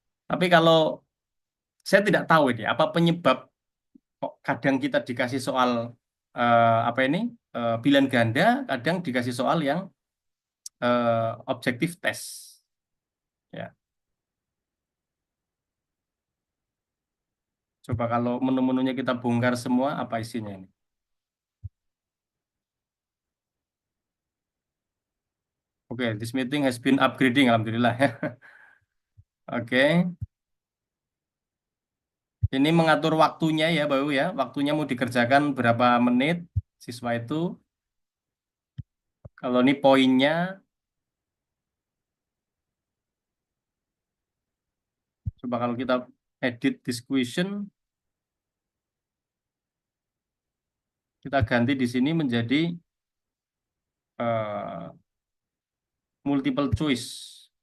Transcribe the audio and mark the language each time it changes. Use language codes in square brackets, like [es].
[id] Tapi kalau saya tidak tahu ini, apa penyebab kok kadang kita dikasih soal apa ini pilihan ganda, kadang dikasih soal yang objektif tes. Ya, coba kalau menu-menunya kita bongkar semua, apa isinya ini? [en] Oke, this meeting has been upgrading, alhamdulillah ya. [id] Oke, ini mengatur waktunya ya, Bapak Ibu ya. Waktunya mau dikerjakan berapa menit siswa itu. Kalau ini poinnya, coba kalau kita [en] edit this question, [id] kita ganti di sini menjadi eh, multiple choice.